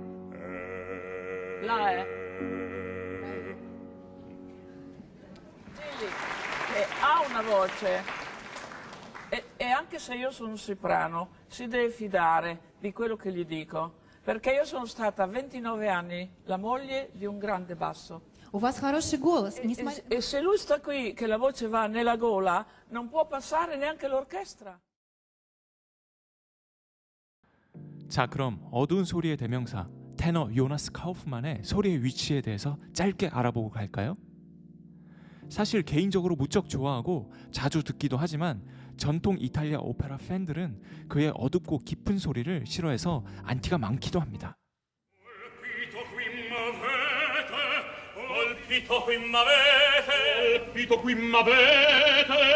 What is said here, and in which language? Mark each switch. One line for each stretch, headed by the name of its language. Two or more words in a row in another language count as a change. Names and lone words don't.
Italian: La Digli che ha una voce e anche se io sono un soprano si deve fidare di quello che gli dico, perché io sono stata 29 anni la moglie di un grande basso.
Russian: У вас хороший голос. Несмотря...
Italian: E se lui sta qui che la voce va nella gola non può passare neanche l'orchestra.
Korean: 자, 그럼 어두운 소리의 대명사 테너 요나스 카우프만의 소리의 위치에 대해서 짧게 알아보고 갈까요? 사실 개인적으로 무척 좋아하고 자주 듣기도 하지만 전통 이탈리아 오페라 팬들은 그의 어둡고 깊은 소리를 싫어해서 안티가 많기도 합니다.
Italian: Colpito qui m'avete, colpito qui m'avete.